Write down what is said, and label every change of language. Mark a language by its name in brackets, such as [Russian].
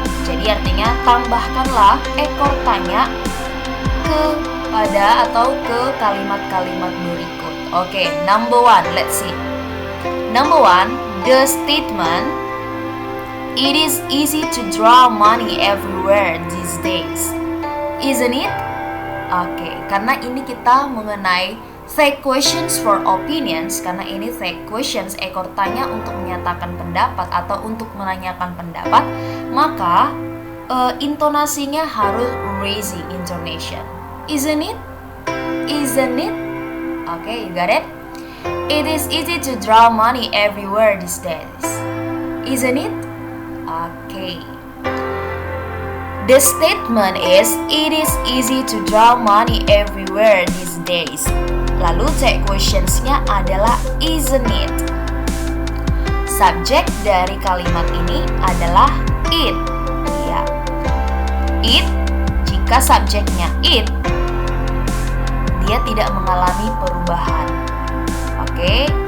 [Indonesian] Jadi artinya tambahkanlah ekor tanya kepada atau ke kalimat-kalimat berikut. [English] Okay, number one, let's see. Number one, the statement, it is easy to draw money everywhere these days, isn't it? [Indonesian] Okay, karena ini kita mengenai [English] tag questions for opinions, [Indonesian] karena ini tag questions, ekor tanya untuk menyatakan pendapat atau untuk menanyakan pendapat, maka intonasinya harus [English] raising intonation. Isn't it? Isn't it? Okay, you got it? It is easy to draw money everywhere these days, isn't it? Okay. The statement is, it is easy to draw money everywhere these days. [Indonesian] Lalu tag questionsnya adalah [English] isn't it? [Indonesian] Subjek dari kalimat ini adalah it. It, jika subjeknya it, dia tidak mengalami perubahan. Oke.